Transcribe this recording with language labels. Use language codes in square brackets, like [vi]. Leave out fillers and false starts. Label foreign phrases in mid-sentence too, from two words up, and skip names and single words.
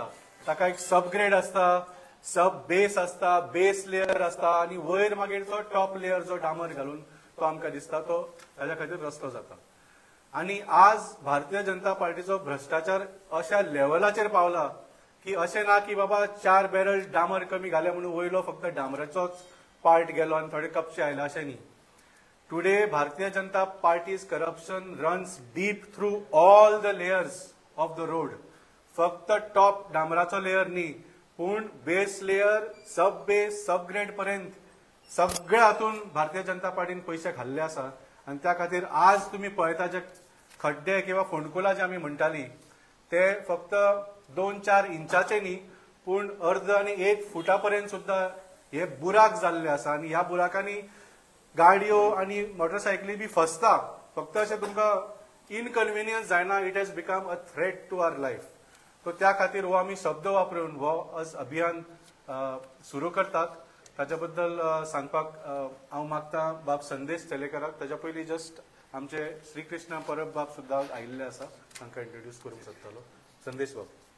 [kok] ताका एक सबग्रेड आसता, [en] sub base [kok] आसता, [en] base layer [kok] आसता आनी वयर मागीर तो [en] top layer [kok] जो डांबर घालून तो आमकां दिसता तो ताच्या खातीर रस्तो जाता. आनी आज भारतीय जनता पार्टीचो भ्रष्टाचार अशा लेवलाचेर पावला की अशें ना की बाबा 4 बॅरल डांबर कमी घाले म्हणून वयलो फक्त डांबराचोच पार्ट गेलो आनी थोडे कपशे आयले अशें न्ही. [en] Today, Bharatiya Janata Party's corruption runs deep through all the layers of the road. [kok] फक्त टॉप डांबराचो लेयर न्ही, पूण [en] base layer, sub base, sub grade [kok] पर्यंत सगळ्या हातून भारतीय जनता पार्टीन पयशे घाल्ले आसा. आनी त्या खातीर आज तुमी पळयता जे खड्डे किंवा फोंडकुलां जे आमी म्हणटाली ते फक्त 2-4 इंचाचे न्ही, पूण अर्द आनी 1 फुटा पर्यंत सुद्दां हे बुराक जाल्ले आसा. आनी ह्या बुराकांनी गाडयो आनी मोटरसायकली बी फसता. फक्त अशें तुमकां इनकन्विनियन्स जायना, [en] It has become a threat to our life. [kok] सो त्या खातीर हो आमी शब्द वापरून हो अभियान सुरू करतात. ताच्या बद्दल सांगपाक हांव मागता बाब संदेश तेलेकराक. ताच्या पयलीं जस्ट आमचे श्री कृष्ण परब बाब सुद्दां आयिल्ले आसा, तांकां इंट्रोड्यूस करूंक सोदतालो. संदेश बाब.